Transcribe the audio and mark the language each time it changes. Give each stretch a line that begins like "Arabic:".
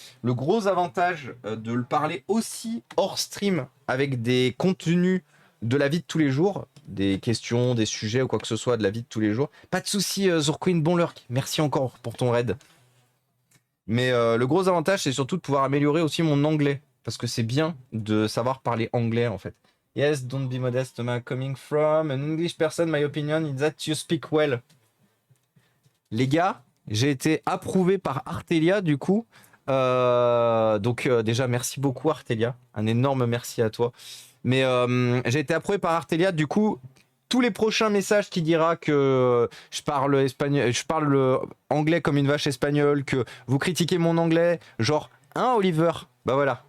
French: Le gros avantage de le parler aussi hors stream avec des contenus de la vie de tous les jours, des questions, des sujets ou quoi que ce soit de la vie de tous les jours. Pas de souci, Zurquin, bon lurk. Merci encore pour ton raid. Mais le gros avantage, c'est surtout de pouvoir améliorer aussi mon anglais. Parce que c'est bien de savoir parler anglais, en fait.
English: Yes, don't be modest, Thomas. Coming from an English person, my opinion is that you speak well.
French: Les gars, j'ai été approuvé par Artelia, du coup. Donc déjà, merci beaucoup, Artelia. Un énorme merci à toi. Mais j'ai été approuvé par Artelia, du coup... Tous les prochains messages qui dira que je parle espagnol, je parle anglais comme une vache espagnole, que vous critiquez mon anglais, genre, hein, Oliver? Bah voilà.